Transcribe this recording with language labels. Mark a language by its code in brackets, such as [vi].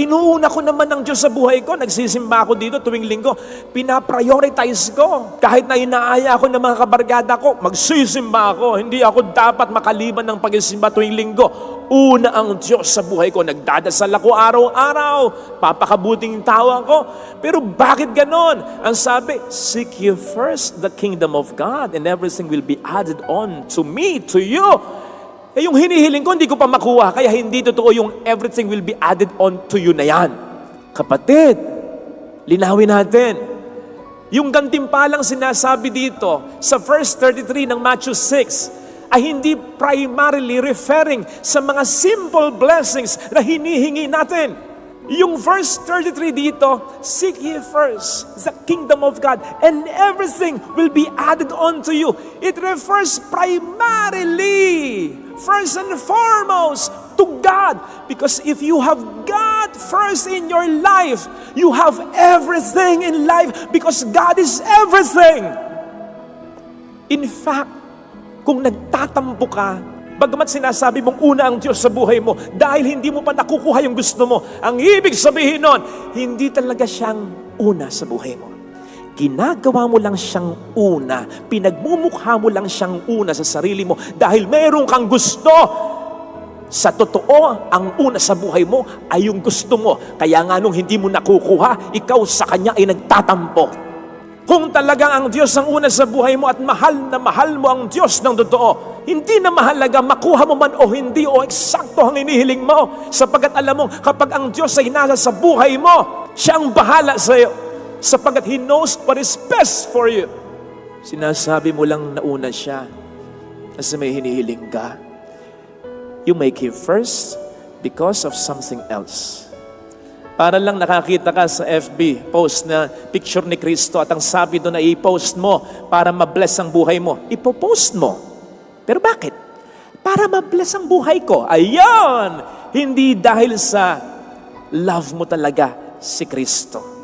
[tl] Inuuna ko naman ng Diyos sa buhay ko. Nagsisimba ako dito tuwing linggo. Pinaprioritize ko. Kahit na inaaya ako ng mga kabarkada ko, magsisimba ako. Hindi ako dapat makaliban ng pagsisimba tuwing linggo. Una ang Diyos sa buhay ko. Nagdadasal ako araw-araw. Papakabuting tao ako. Pero bakit ganon? Ang sabi, [en] seek ye first the kingdom of God and everything will be added on to me, to you. [tl] Eh yung hinihiling ko, hindi ko pa makuha. Kaya hindi totoo yung [en] everything will be added on to you [tl] na yan. Kapatid, linawin natin. Yung gantimpalang sinasabi dito sa verse 33 ng Matthew 6 ay hindi primarily referring sa mga simple blessings na hinihingi natin. Yung verse 33 dito, [en] seek ye first the kingdom of God and everything will be added on to you. It refers primarily, first and foremost, to God. Because if you have God first in your life, you have everything in life because God is everything. [tl] In fact, kung nagtatampo ka, bagamat sinasabi mong una ang Diyos sa buhay mo, dahil hindi mo pa nakukuha yung gusto mo, ang ibig sabihin nun, hindi talaga siyang una sa buhay mo. Ginagawa mo lang siyang una, pinagmumukha mo lang siyang una sa sarili mo, dahil meron kang gusto. Sa totoo, ang una sa buhay mo ay yung gusto mo. Kaya nga nung hindi mo nakukuha, ikaw sa Kanya ay nagtatampo. Kung talagang ang Diyos ang una sa buhay mo at mahal na mahal mo ang Diyos ng totoo, hindi na mahalaga makuha mo man o hindi o eksakto ang inihiling mo. Sapagkat alam mo, kapag ang Diyos ay nasa sa buhay mo, siya ang bahala sa iyo. Sapagkat [en] He knows what is best for you. [tl] Sinasabi mo lang na una siya kasi may hinihiling ka. [en] You make Him first because of something else. [tl] Para lang nakakita ka sa FB post na picture ni Kristo at ang sabi doon na i-post mo para ma-bless ang buhay mo. Ipo-post mo. Pero bakit? Para ma-bless ang buhay ko. Ayun! Hindi dahil sa love mo talaga si Kristo.